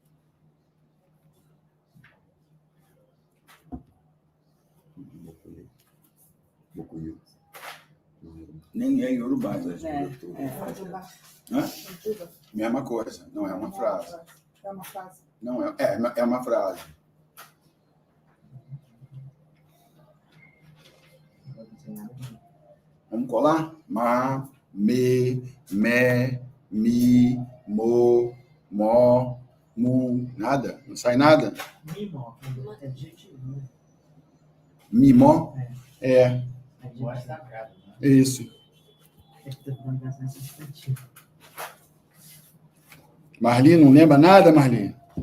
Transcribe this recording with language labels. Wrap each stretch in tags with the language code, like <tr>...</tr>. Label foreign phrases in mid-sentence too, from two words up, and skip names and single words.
<pt>Nem é Yorubá. Mesma coisa. Não é uma frase. É uma frase. Não é uma frase. Vamos colar? Ma, me, mi, mo, mu, nada? Não sai nada? Mimó. É adjetivo. Mimó? É. Isso. Marli, não lembra nada, Marli?</pt>